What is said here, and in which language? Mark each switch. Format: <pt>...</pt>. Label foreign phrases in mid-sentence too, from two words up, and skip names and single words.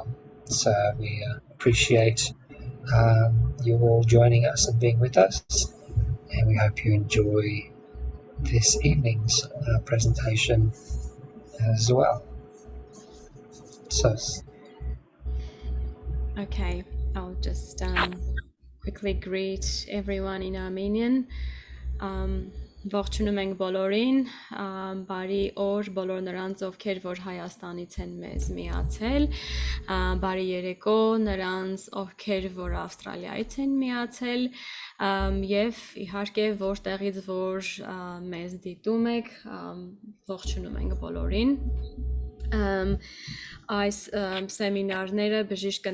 <en>So we appreciate you all joining us and being with us, and we hope you enjoy this evening's presentation as well. So, Okay, I'll just quickly greet everyone in Armenian.</en> <hy>Ողջունում ենք բոլորին, բարի օր բոլոր նրանց, ովքեր որ Հայաստանից են մեզ միացել, բարի երեկո նրանց, ովքեր որ Ավստրալիայից են միացել, եւ իհարկե որտեղից որ մեզ դիտում եք, ողջունում ենք բոլորին։ Այս սեմինարները բժիշկը</hy>